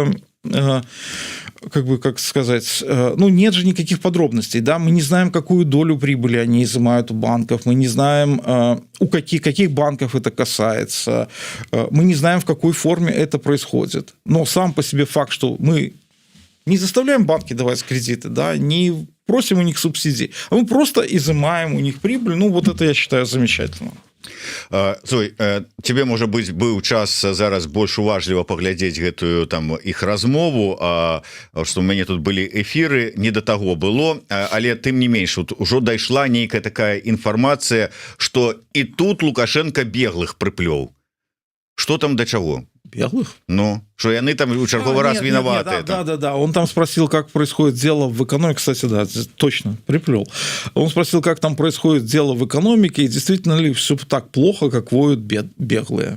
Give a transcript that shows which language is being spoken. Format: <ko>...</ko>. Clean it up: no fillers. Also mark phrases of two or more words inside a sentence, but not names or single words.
<ru>как сказать, ну, нет же никаких подробностей, да, мы не знаем, какую долю прибыли они изымают у банков, мы не знаем, у каких банков это касается, мы не знаем, в какой форме это происходит, но сам по себе факт, что мы не заставляем банки давать кредиты, да, не просим у них субсидий, а мы просто изымаем у них прибыль. Ну, вот это я считаю замечательно. Зой, тебе,</ru> <be>можа быць, быў час зараз больш уважліва паглядзець гэтую там іх размову, што ў мяне тут былі эфіры, не да таго было, але тым не менш ужо дайшла нейкая такая інфармацыя, што і тут Лукашенко беглых прыплёў.</be> <ru>Что там до чего? Беглых? Ну, что яны там в черговый раз виноваты. Да. Он там спросил, как происходит дело в экономике. Кстати, да, точно, приплел. Он спросил, как там происходит дело в экономике, и действительно ли все так плохо, как воют беглые.</ru>